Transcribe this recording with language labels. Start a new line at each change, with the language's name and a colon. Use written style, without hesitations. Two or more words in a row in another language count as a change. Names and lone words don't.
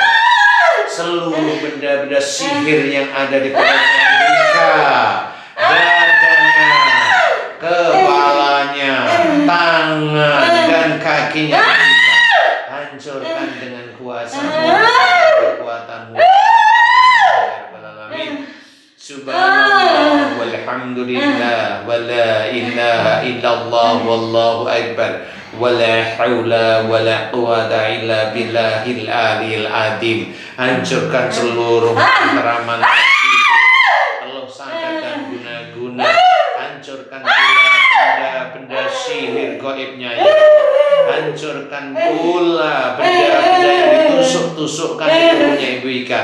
Indonesian: Seluruh benda-benda sihir yang ada di perutnya Ibu Ika, dadanya, kepalanya, tangan dan kakinya Ibu Ika, hancurkan dengan kuasa-Mu, kekuatan-Mu.
Arabic: سبحان الله والحمد لله ولا إله إلا الله والله أكبر ولا حول ولا قوة إلا بالله العلي العظيم.
Indonesian: Hancurkan seluruh mantra-mantra Allah santet dan guna-guna. Hancurkan pula benda-benda sihir gaibnya ya Allah. Hancurkan pula benda-benda yang ditusuk-tusukkan di tubuhnya Ibu Ika.